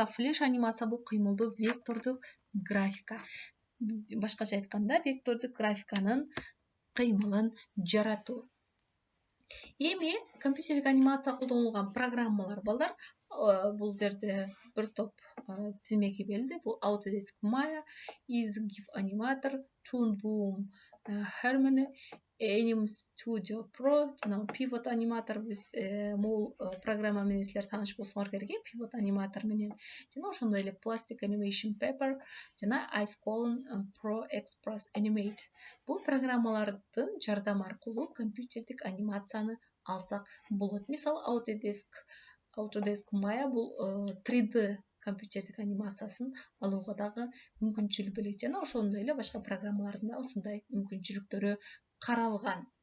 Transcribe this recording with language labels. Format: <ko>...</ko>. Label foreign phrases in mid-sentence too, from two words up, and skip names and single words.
<ky>Флеш анимация бул кыймылдуу вектордук графика. Башкача айтканда, вектордук графиканын кыймылын жаратуу. Эми компьютердик анимация колдонулган программалар балдар. Бул жерде бир топ тизмеге берилди. Бул Autodesk Maya, Easy GIF Animator, Toon Boom Harmony, Anim Studio Pro жана Pivot Animator. Биз бул программа менен силер тааныш болсоңор керек. Pivot Animator менен жана ошондой эле Plastic Animation Paper жана Ice Column Pro Express Animate. Бул программалардын жардамы аркылуу компьютердик анимацияны алсак болот. Мисалы, Autodesk Maya бул 3D компьютердик анимациясын алууга дагы мүмкүнчүлүк берет жана ошондой эле башка программалардын да ушундай мүмкүнчүлүктөрү каралган.</ky>